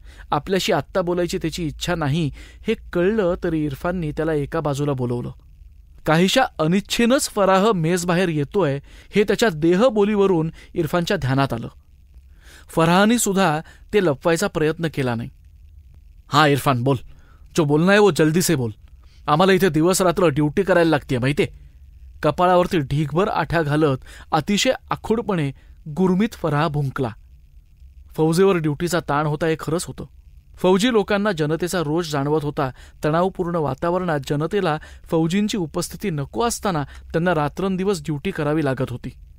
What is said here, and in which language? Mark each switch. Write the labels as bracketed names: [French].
[Marathi] आपल्याशी आत्ता बोलायची त्याची इच्छा नाही हे कळलं तरी इरफाननी त्याला एका बाजूला बोलवलं. काहीशा अनिच्छेनंच फराह मेसबाहेर येतोय हे त्याच्या देहबोलीवरून इरफानच्या ध्यानात आलं. फराहनी सुद्धा ते लपवायचा प्रयत्न केला नाही. [Hindi] हा इरफान बोल, जो बोलना है वो जल्दी से बोल. [Marathi] आम्हाला इथे दिवस रात्र ड्युटी करायला लागते माहितीये. कपाळावरती ढीगभर आठ्या घालत अतिशय आखूडपणे गुरमीत फराह भुंकला. फौजेवर ड्युटीचा ताण होता हे खरंच होतं. फौजी लोकांना जनतेचा रोष जाणवत होता. तणावपूर्ण वातावरणात जनतेला फौजींची उपस्थिती नको असताना त्यांना रात्रंदिवस ड्युटी करावी लागत होती.